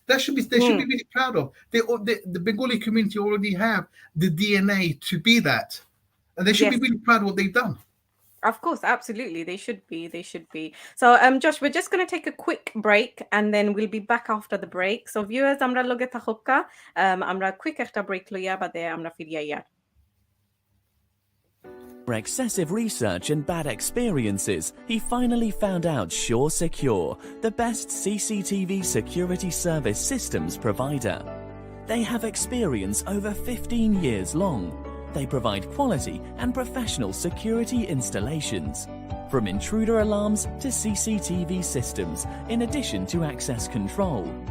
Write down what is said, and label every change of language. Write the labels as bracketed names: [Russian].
[English] They should be really proud of. The Bengali community already have the DNA to be that, and they should be really proud of what they've done. Of course, absolutely. They should be. They should be. So, Josh, we're just going to take a quick break and then we'll be back after the break. [Sylheti] So, viewers, আমরা লগে থাকুকা, আমরা quick একটা break লইয়া বাদে আমরা ফিরিয়া ইয়ার. [English] For excessive research and bad experiences, he finally found out Sure Secure, the best CCTV security service systems provider. They have experience over 15 years long. They provide quality and professional security installations, from intruder alarms to CCTV systems, in addition to access control.